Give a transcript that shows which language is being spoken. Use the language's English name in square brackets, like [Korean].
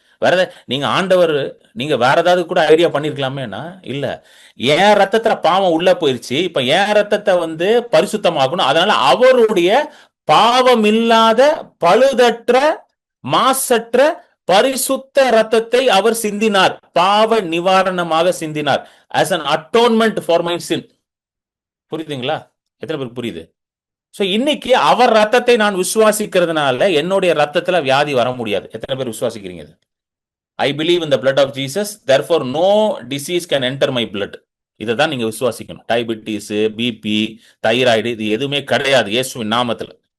[Tamil] வேற ஏதாவது நீங்க ஆண்டவர், நீங்க வேற ஏதாவது கூட ஐடியா பண்ணிருக்கலாமேனா? இல்ல, என் ரத்தத்துல பாவம் உள்ள போயிருச்சு, இப்ப என் ரத்தத்தை வந்து பரிசுத்தமாகணும். அதனால அவருடைய பாவம் இல்லாத பழுதற்ற மாசற்ற பரிசுத்த ரத்தத்தை அவர் சிந்தினார். பாவ நிவாரணமாக சிந்தினார். [English] as an atonement for my sin. [Tamil] புரியுதுங்களா? எத்தனை பேருக்கு புரியுது? சோ இன்னைக்கு அவர் ரத்தத்தை நான் விசுவாசிக்கிறதுனால என்னுடைய ரத்தத்துல வியாதி வர முடியாது. எத்தனை பேர் விசுவாசிக்கிறீங்க? [English] I believe in the blood of Jesus, therefore no disease can enter my blood. [Tamil] இதை தான் நீங்க விசுவாசிக்கணும். டயபிட்டிஸ், பிபி, தைராய்டு இது எதுவுமே கிடையாது இயேசுவின் நாமத்துல.